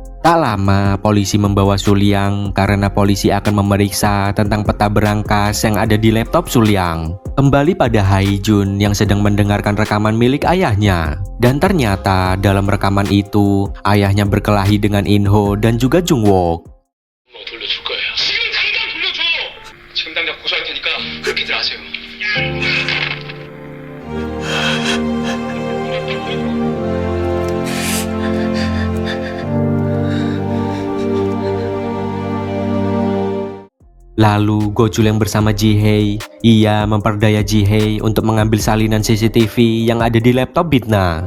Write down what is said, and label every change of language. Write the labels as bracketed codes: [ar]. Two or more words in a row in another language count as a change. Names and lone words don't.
[id] Tak lama, polisi membawa Sulyang karena polisi akan memeriksa tentang peta berangkas yang ada di laptop Sulyang. Kembali pada Hae-jun yang sedang mendengarkan rekaman milik ayahnya. Dan ternyata dalam rekaman itu, ayahnya berkelahi dengan In-ho dan juga Jung-wook. [ko] 돌려줄 거예요. 지금 당장 돌려줘. 지금 당장 고소할 테니까 그렇게들 하세요. [id] Lalu Go-chul yang bersama Ji-hae, ia memperdaya Ji-hae untuk mengambil salinan CCTV yang ada di laptop Bitna.